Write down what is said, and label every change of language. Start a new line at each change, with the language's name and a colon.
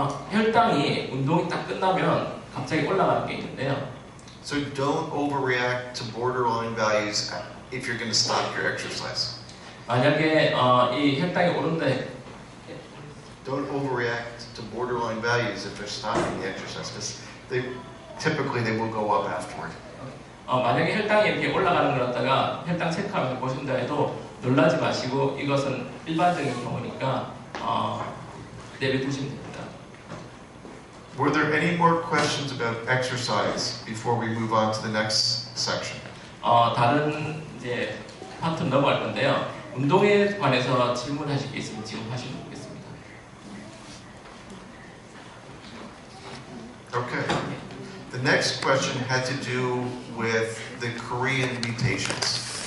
Korean: 혈당이 운동이 딱 끝나면 갑자기 올라가는 게 있는데요.
English: So don't overreact to borderline values if you're going to stop your exercise.
Korean: 만약에 이 혈당이 오른다.
English: Don't overreact to borderline values if they're stopping the exercise, because typically they will go up afterward.
Korean: 만약에 혈당이 이렇게 올라가는 걸 갖다가 혈당 체크하면서 보신다 해도 놀라지 마시고 이것은 일반적인 경우니까 내비두시면 됩니다.
English: Were there any more questions about exercise before we move on to the next section?
Korean: 다른 이제 파트 넘어갈 건데요. 운동에 관해서 질문하실 게 있으면 지금 하시면 되겠습니다.
English: Okay. The next question had to do with the Korean mutations.